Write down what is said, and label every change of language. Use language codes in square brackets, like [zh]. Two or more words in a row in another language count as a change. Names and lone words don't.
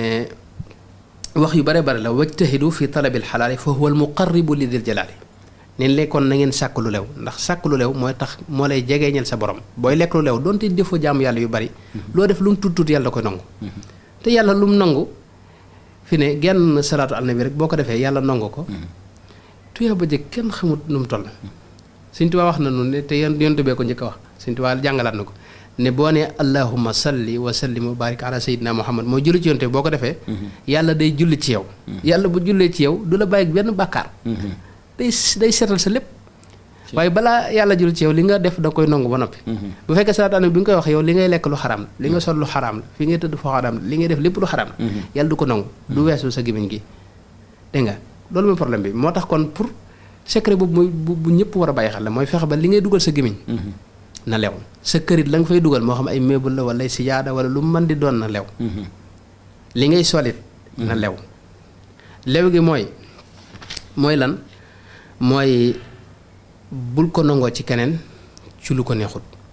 [wo] wax yu bare bare la [ar] واجتهد في طلب الحلال فهو المقرب لذي الجلال [wo] neen lekkoon na ngeen sàkk lu lew ndax sàkk lu lew mooy tax moo lay jegeeñal sa borom booy lekk lu lew doonte defoo jaamu yàlla yu bari loo def lu mu tuut tuut yàlla da koy nangu te yàlla lu mu nangu fi ne genn [ar] صلاة على النبي [wo] rek boo ko defee yàlla nangu ko tuyaa ba jëkk kenn xamut nu mu toll Sëñ Tuubaa wax na nu ne te yonent bee ko njëkk a wax Sëñ Tuubaa jàngalaat na ko ne boo nee [ar] اللهم صل وسلم وبارك على سيدنا محمد [wo] mooy julli ci yonent boo ko defee yàlla day julli ci yow yàlla bu jullee ci yow du la bàyyi benn bàkkaar day seetal sa lépp waaye balaa yàlla julli ci yow li nga def da koy nangu ba noppi bu fekkee [ar] صلاة على النبي [wo] bi nga koy wax yow li ngay lekk lu xaraam la li nga sol lu xaraam la fi ngay tëdd foo xaraam la li ngay def lépp lu xaraam la yàlla du ko nangu du weesu sa gémmiñ gi dégg nga loolu mooy problème bi moo tax kon [fr] pour secret [wo] boobu mooy bu ñëpp war a bàyyi xel la mooy fexe ba li ngay dugal sa gémmiñ na lew sa kërit la nga fay dugal moo xam ay meuble la wala ay sijaada wala lu mën di doon na lew li ngay solit na lew lew gi mooy lan mooy bul ko nangoo ci keneen ci lu ko neexut